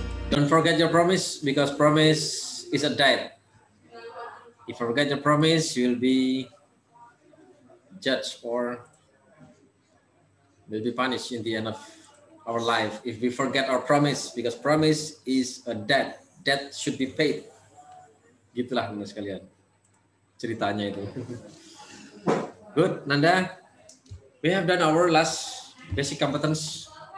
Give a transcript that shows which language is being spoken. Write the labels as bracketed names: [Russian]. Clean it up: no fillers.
[English] Don't forget your promise, because promise is a debt. If you forget your promise, you will be judged or will be punished in the end of our life if we forget our promise, because promise is a debt. Debt should be paid. [Indonesian] Gitulah teman sekalian ceritanya itu. [English] Good, Nanda. We have done our last basic competence.